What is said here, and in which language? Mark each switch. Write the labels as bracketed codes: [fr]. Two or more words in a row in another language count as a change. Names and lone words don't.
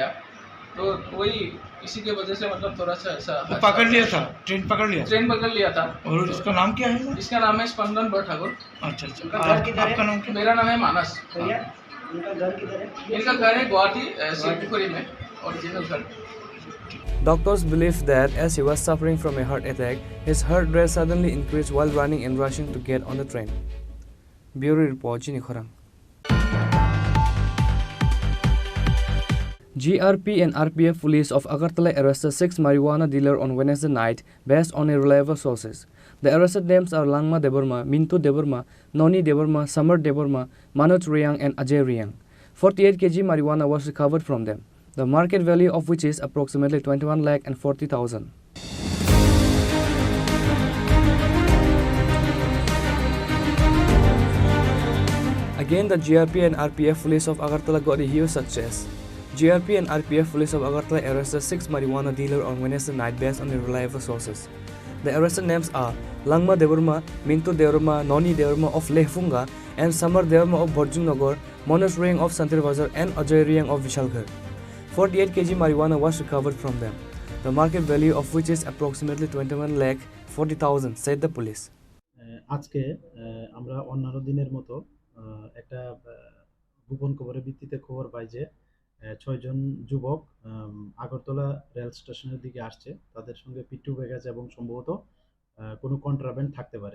[hi] तो वही इसी के वजह से मतलब थोड़ा सा ऐसा पकड़ लिया था, ट्रेन पकड़ लिया था। और इसका नाम क्या है? इसका नाम है स्पंदन बरठाकुर। अच्छा, आपका नाम क्या? मेरा नाम है मानस। इनका घर है गुवाहाटी शिवपुरी में, ओरिजिनल घर। [en] Doctors believe that as he was suffering from a heart attack, his heart rate suddenly increased while running and rushing to get on the train. Bureau Report, Chini Khorang. GRP and RPF police of Agartala arrested 6 marijuana dealers on Wednesday night based on irreliable sources. The arrested names are Langma Deborma, Mintu Deborma, Noni Deborma, Samar Deborma, Manoj Riang and Ajay Riang. 48 kg marijuana was recovered from them, the market value of which is approximately 21,40,000. Again, the GRP and RPF police of Agartala got a huge success. GRP and RPF police of Agartala arrested 6 marijuana dealers on Wednesday night based on reliable sources. The arrested names are Langma Deborma, Mintu Deborma, Noni Deborma of Lehfunga, and Samar Deborma of Borjungnagar, Manoj Riang of Santir Bazar, and Ajay Riang of Vishalghar. 48 kg marijuana was recovered from them, the market value of which is approximately 21,40,000, said the police. [bn] আজকে আমরা অন্যান্য দিনের মতো একটা গোপন খবরের ভিত্তিতে খবর পাই যে 6 জন যুবক আগরতলা রেল স্টেশনের দিকে আসছে। তাদের সঙ্গে পিট্টু ব্যাগেজ এবং সম্ভবত কোনো কন্ট্রাব্যান্ড থাকতে পারে।